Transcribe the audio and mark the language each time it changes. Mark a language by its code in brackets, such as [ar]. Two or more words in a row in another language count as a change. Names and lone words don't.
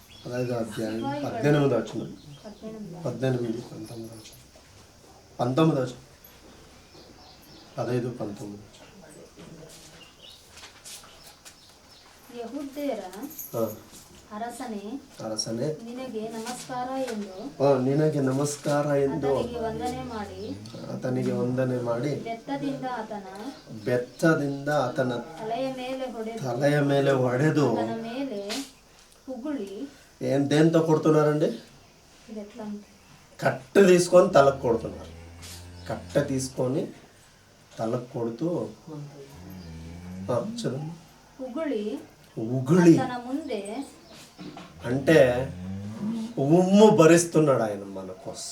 [te] 15వ అధ్యాయం 18వ వచనం, 18, 19 వచనం, 19 వచనం, 15, 19 [kn] ಯೆಹೂದ್ಯರ ಅರಸನೇ ನಿನಗೆ ನಮಸ್ಕಾರ ಎಂದು ಆತನಿಗೆ ವಂದನೆ ಮಾಡಿ ಬೆತ್ತದಿಂದ ಆತನ తలయ ಮೇಲೆ ಹೊಡೆದು [te] దేంతో కొడుతున్నారండి? కట్టె తీసుకొని తలకు కొడుతున్నారు. కట్టె తీసుకొని తలకు కొడుతూ ఉగుళి అంటే ఉమ్ము భరిస్తున్నాడు ఆయన మన కోసం.